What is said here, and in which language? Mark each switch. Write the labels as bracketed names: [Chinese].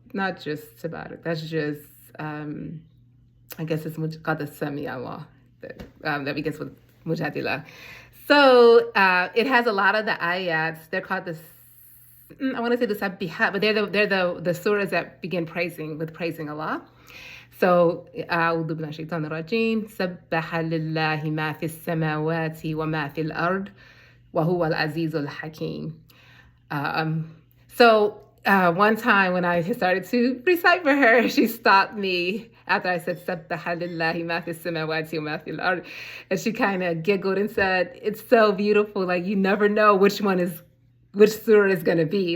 [English] Not just Tabarak, that's just, I guess it's called the Sami Allah, that begins with Mujadila. So it has a lot of the ayats. They're called I want to say the Sabbihat, but they're the surahs that begin praising Allah. So, [Arabic] أعوذ بالله من الشيطان الرجيم سبح لله ما في السماوات وما في الأرض وهو العزيز الحكيم. [English] So one time when I started to recite for her, she stopped me after I said [Arabic] سبح لله ما في السماوات وما في الأرض, [English] and she kind of giggled and said, "It's so beautiful. Like you never know which surah is going to be."